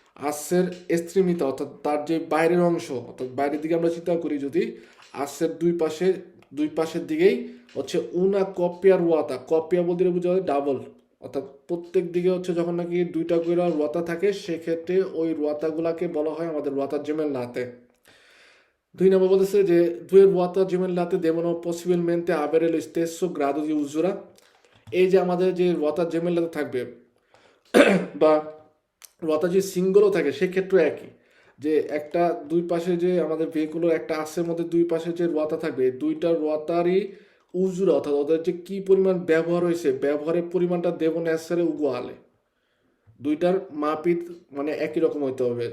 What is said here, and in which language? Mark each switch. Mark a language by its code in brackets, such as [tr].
[bn] আসের এস্ট্রিমিতা অর্থাৎ তার যে বাইরের অংশ, অর্থাৎ বাইরের দিকে আমরা চিন্তা করি যদি, আসের দুই পাশের দিকেই হচ্ছে উনা কপিয়া রুয়াতা, কপিয়া বলতে বোঝা হয় ডাবল, অর্থাৎ প্রত্যেক দিকে হচ্ছে যখন নাকি দুইটা করে রুয়াতা থাকে, সেক্ষেত্রে ওই রুয়াতাগুলাকে বলা হয় আমাদের রুয়াতা জেমেল্লাতে। 2 নম্বর বলতেছে যে [it] due ruota gemellate devono possibilmente avere lo stesso grado di usura। [bn] এই যে আমাদের যে রুয়াতা জেমেল্লাতে থাকবে বা রতা যে সিঙ্গলও থাকে সেক্ষেত্রে একই, যে একটা দুই পাশে যে আমাদের ভেহিকুলের একটা আসের মধ্যে দুই পাশে যে রোয়াতা থাকবে, দুইটা রোয়াতারই উজুরা অর্থাৎ ওদের যে কি পরিমাণ ব্যবহার হয়েছে, ব্যবহারের পরিমাণটা দেব নেসারে উগুয়ালে, দুইটার মাপিত মানে একই রকম হইতে হবে।